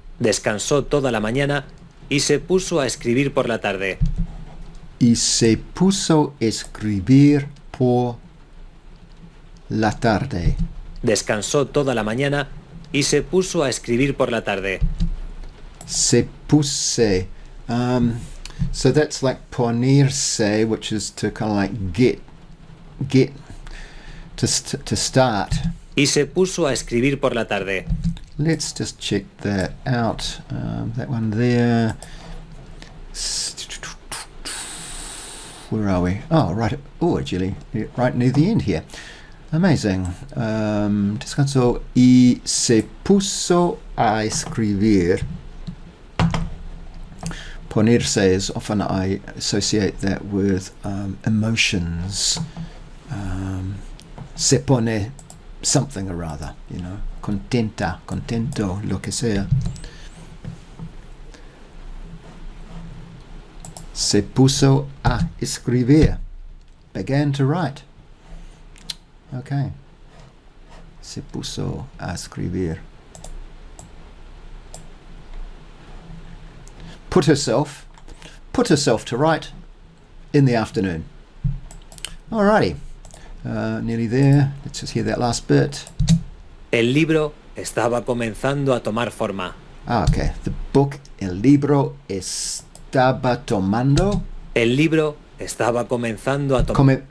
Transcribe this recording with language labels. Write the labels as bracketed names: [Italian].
[Spanish] Descansó toda la mañana y se puso a escribir por la tarde. Y se puso a escribir por la tarde. Descansó toda la mañana y se puso a escribir por la tarde. Se puse. [English] So that's like ponerse, which is to kind of like get to start. [Spanish] Y se puso a escribir por la tarde. [English] Let's just check that out. That one there. Where are we? Oh, right. Oh, actually, right near the end here. Amazing. [Spanish] Descansó y se puso a escribir. [English] Ponerse is often I associate that with emotions. [Spanish] Se pone [English] something or other, you know. [Spanish] Contenta, contento, lo que sea. Se puso a escribir. [English] Began to write. Okay. [Spanish] Se puso a escribir. [English] Put herself to write in the afternoon. Alrighty. Nearly there. Let's just hear that last bit. [Spanish] El libro estaba comenzando a tomar forma. [English] Okay. The book, [Spanish] el libro, estaba tomando. El libro estaba comenzando a tomar.